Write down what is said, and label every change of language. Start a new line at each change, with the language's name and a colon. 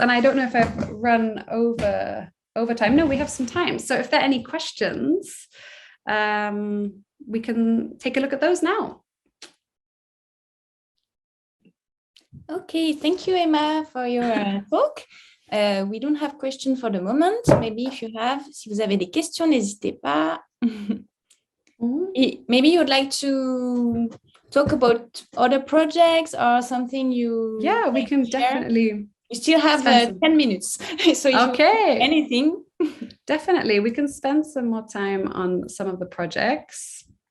English: And I don't know if I've run over time. No, we have some time. So if there are any questions, we can take a look at those now. Okay, thank you, Emma, for your talk. We don't have questions for the moment. Maybe if you have,
French: si vous avez des questions, n'hésitez pas.
English: Maybe you would like to talk about other projects or something you. Yeah, we can share. Definitely. You still have 10 minutes. So if okay. Anything. Definitely, we can spend some more time on some of the projects.